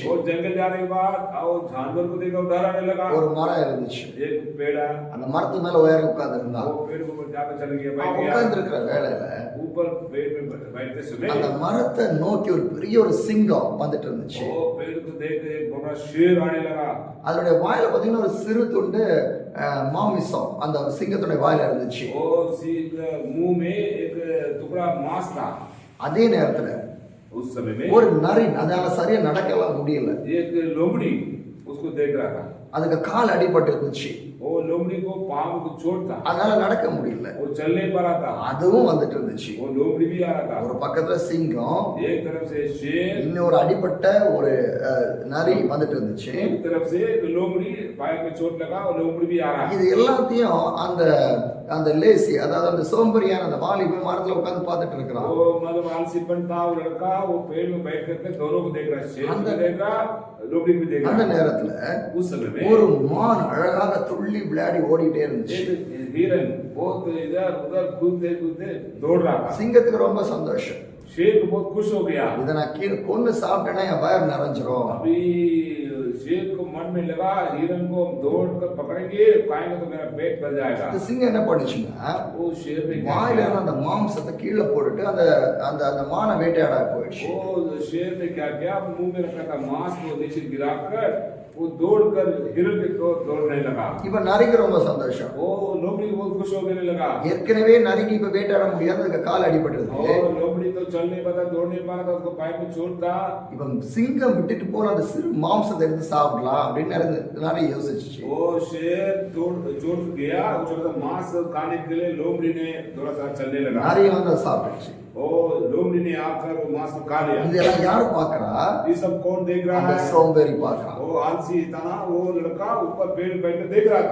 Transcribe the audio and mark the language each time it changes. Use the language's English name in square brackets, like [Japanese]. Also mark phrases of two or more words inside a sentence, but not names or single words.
[Hindi] और जंगल जाने के बाद और जानवर को देखकर डर आने लगा। [Tamil] ஒரு மரம் இருந்துச்சு. [Hindi] एक पेड़ है, [Tamil] அந்த மரத்து மேல உயர உட்கார்ந்து இருந்தான். [Hindi] वो पेड़ के ऊपर जाकर चल गया, बैठ गया। [Tamil] உட்கார்ந்து இருக்கிற வேளையில [Hindi] ऊपर पेड़ में बैठते समय [Tamil] அந்த மரத்தை நோக்கி ஒரு பெரிய ஒரு சிங்கம் வந்துட்டு இருந்துச்சு. [Hindi] वो पेड़ को देख कर एक बड़ा शेर आने लगा। [Tamil] அதனுடைய வாயில பாத்தீங்கன்னா ஒரு சிறு துண்டு மாமிசம் அந்த சிங்கத்துடைய வாயில இருந்துச்சு. [Hindi] और उसी के मुंह में एक टुकड़ा मांस था। [Tamil] அதே நேரத்துல [Hindi] उस समय में [Tamil] ஒரு நரி அதனால சரியா நடக்கலாம் முடியல. [Hindi] एक लोमड़ी उसको देख रहा था। [Tamil] அதுக்கு கால் அடிபட்டு இருந்துச்சு. [Hindi] वो लोमड़ी को पांव को चोट था, [Tamil] அதனால நடக்க முடியல. [Hindi] वो चल नहीं पा रहा था। [Tamil] அதுவும் வந்துட்டு இருந்துச்சு. [Hindi] वो लोमड़ी भी आ रहा था। [Tamil] ஒரு பக்கத்துல சிங்கம், [Hindi] एक तरफ से शेर, [Tamil] இன்னொரு அடிபட்ட ஒரு நரி வந்துட்டு இருந்துச்சு. [Hindi] एक तरफ से लोमड़ी पैर में चोट लगा और लोमड़ी भी आ रहा है। [Tamil] இது எல்லாத்தையும் அந்த அந்த லேசி அதாவது அந்த சோம்பேறியான அந்த வாலிபன் மரத்துல உட்கார்ந்து பார்த்துட்டு இருக்கிறான். [Hindi] वो मतलब आलसीपन था वो लड़का, वो पेड़ में बैठ करके दोनों को देख रहा है, शेर को देख रहा, लोमड़ी भी देख [Tamil] அந்த [Hindi] रहा। [Tamil] நேரத்துல [Hindi] उस समय में [Tamil] ஒரு மான் அழகாக துள்ளி விளையாடி ஓடிட்டே இருந்துச்சு. [Hindi] एक हिरन बहुत इधर उधर कूदते कूदते दौड़ रहा था। [Tamil] சிங்கத்துக்கு ரொம்ப சந்தோஷம். [Hindi] शेर को बहुत खुश हो गया। [Tamil] இதை நான் கீழே கொன்னு சாப்பிட்டேன்னா என் வயிறு நிறைஞ்சிரும். [Hindi] अभी शेर को मन में लगा हिरन को हम दौड़ कर पकड़ेंगे, खाएंगे तो मेरा पेट भर जाएगा। [Tamil] இந்த சிங்கம் என்ன பண்ணுச்சுன்னா [Hindi] वो शेर ने क्या [Tamil] வாயில [Hindi] किया? [Tamil] இருந்த அந்த மாம்சத்தை கீழே போட்டுட்டு அந்த அந்த அந்த மானை வேட்டையாட போயிடுச்சு. [Hindi] वो शेर ने क्या किया, मुंह में रखा था मांस को नीचे गिराकर वो दौड़कर हिरन के दौड़ने लगा। [Tamil] இப்ப நரிக்கு ரொம்ப சந்தோஷம். [Hindi] वो लोमड़ी बहुत खुश होने लगा। [Tamil] ஏற்கனவே நரிக்கு இப்ப வேட்டையாட முடியாது, அதுக்கு கால் அடிபட்டிருக்கு. [Hindi] और लोमड़ी तो चल नहीं पाता, दौड़ नहीं पा रहा था, उसको पैर में चोट था। [Tamil] இப்ப சிங்கம் விட்டுட்டு போன அந்த சிறு மாம்சத்தை எடுத்து சாப்பிடலாம் அப்படின்னு நரி யோசிச்சு. [Hindi] वो शेर चोट गया, उसका मांस खाने के लिए लोमड़ी ने थोड़ा सा चलने लगा। [Tamil] நரி வந்து அதை சாப்பிட்டுச்சு. [Hindi] ओ लोमड़ी ने आकर वो मांस को खा लिया। [Tamil] இதெல்லாம் யாரு பாக்குறா? [Hindi] ये सब कौन देख रहा [Tamil] அந்த [Hindi] है? [Tamil] சோம்பேறி பாக்குறான். [Hindi] वो वो आलसी था ना, वो लड़का ऊपर पेड़ बैठ के देख रहा था।